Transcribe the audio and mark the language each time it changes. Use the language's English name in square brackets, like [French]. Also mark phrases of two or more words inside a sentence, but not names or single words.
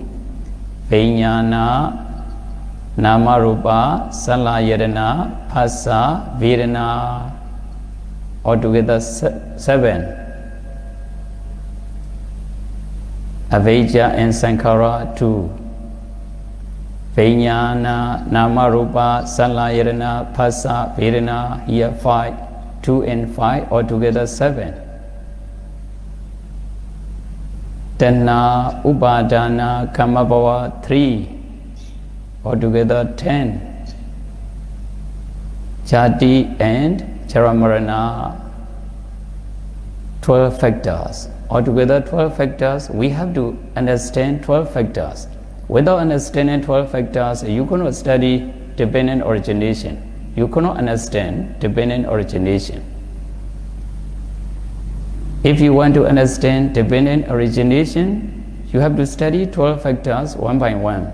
[Pali] Vijnana, namarupa, salayirana, phassa, vedana. [English] Altogether 7. Avijja and sankhara. 2. [Pali] Vijnana, namarupa, salayirana, phassa, vedana. [English] Here 5. 2 and 5, altogether 7. [Pali] Tanha, upadana, kamabhava 3, altogether 10. [English] Jati and Charamarana, 12 factors. Altogether 12 factors, we have to understand 12 factors. Without understanding 12 factors, you cannot study dependent origination. You cannot understand dependent origination. If you want to understand dependent origination, you have to study 12 factors one by one.